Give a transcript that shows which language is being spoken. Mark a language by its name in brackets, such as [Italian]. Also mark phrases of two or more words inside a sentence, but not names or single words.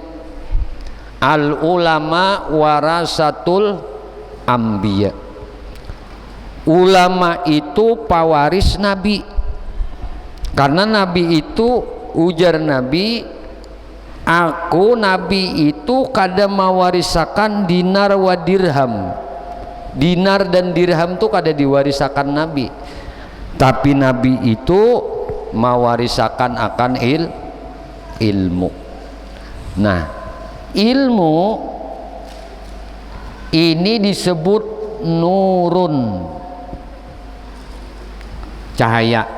[Arabic] العلماء ورثة الأنبياء. [Banjar] Ulama itu pawaris Nabi. Karena Nabi itu ujar Nabi, aku Nabi itu kada mewarisakan [Arabic] دينار ودرهم. [Banjar] Dinar dan dirham itu kada diwarisakan Nabi, tapi Nabi itu mewarisakan akan ilmu. Nah, ilmu ini disebut nurun, cahaya.